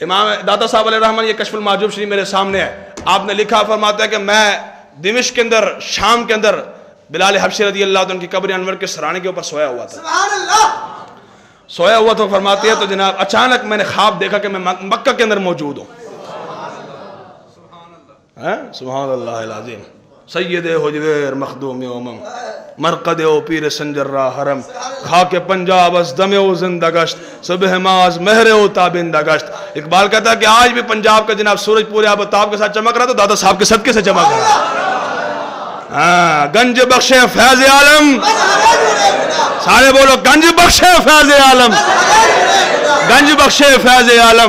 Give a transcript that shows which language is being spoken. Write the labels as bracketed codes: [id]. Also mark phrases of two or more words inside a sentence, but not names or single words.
[ur] امام دادا صاحب علیہ الرحمہ یہ کشف المحجوب شریف میرے سامنے ہے. آپ نے لکھا, فرماتا ہے کہ میں دمشق کے اندر, شام کے اندر بلال حبشی [ar] رضی اللہ عنہ [ur] کی قبر انور کے سرانے کے اوپر سویا ہوا تھا. سویا ہوا تو فرماتے ہیں تو جناب اچانک میں نے خواب دیکھا کہ میں مکہ کے اندر موجود ہوں. [ar] سبحان اللہ العظیم. [fa] سید حجویر مخدوم امم مرقد او پیر سنجر را حرم, خاک پنجاب از دم او زندہ گشت, صبح ماز مہر او تابندہ گشت. [ur] اقبال کہتا ہے کہ آج بھی پنجاب کا جناب سورج پورے آب و تاب کے ساتھ چمک رہا, تو دادا صاحب کے صدقے سے چمک رہا. [fa] گنج بخشے فیض عالم, [ur] سارے بولو [fa] گنج بخشے فیض عالم, گنج بخشے فیض عالم.